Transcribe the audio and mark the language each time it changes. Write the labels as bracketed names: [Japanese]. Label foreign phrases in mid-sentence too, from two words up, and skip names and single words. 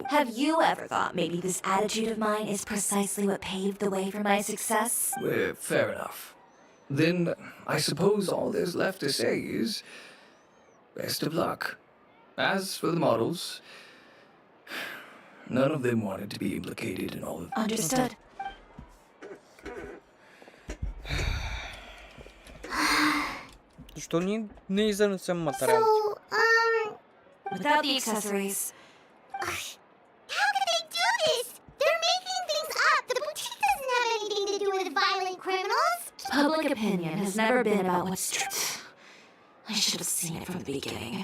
[English] Have you ever thought maybe this attitude of mine is precisely what paved the way for my success? Well, fair enough. Then I suppose all there's left to say is best of luck. As for the models, none of them wanted to be implicated in all of this. Understood. [Bulgarian] Защо ние не изнесем материали? [English] Without the accessories. How can they do this? They're making things up. The boutique doesn't have anything to do with violent criminals. Public opinion has never been about what's true. I should have seen it from the beginning.